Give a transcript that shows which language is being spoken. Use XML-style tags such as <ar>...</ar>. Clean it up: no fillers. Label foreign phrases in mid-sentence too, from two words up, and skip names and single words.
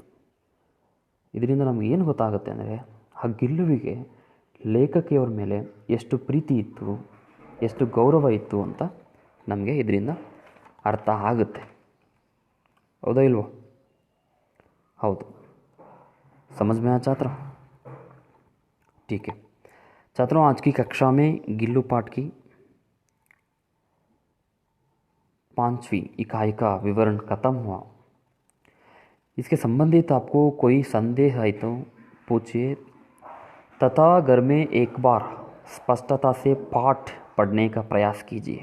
<kn>ಇದರಿಂದ ನಮಗೇನು ಗೊತ್ತಾಗುತ್ತೆ ಅಂದರೆ, ಆ ಗಿಲ್ಲುವಿಗೆ ಲೇಖಕಿಯವ್ರ ಮೇಲೆ ಎಷ್ಟು ಪ್ರೀತಿ ಇತ್ತು, ಎಷ್ಟು ಗೌರವ ಇತ್ತು ಅಂತ ನಮಗೆ ಇದರಿಂದ ಅರ್ಥ ಆಗುತ್ತೆ. ಹೌದಾ ಇಲ್ವೋ? ಹೌದು.</kn> <hi>समझ में आया छात्रों? ठीक है छात्रों, आज की कक्षा में गिल्लू पाठ की 5वीं इकाई का विवरण खत्म हुआ. इसके संबंधित आपको कोई संदेह है तो पूछिए, तथा घर में एक बार स्पष्टता से पाठ पढ़ने का प्रयास कीजिए.</hi>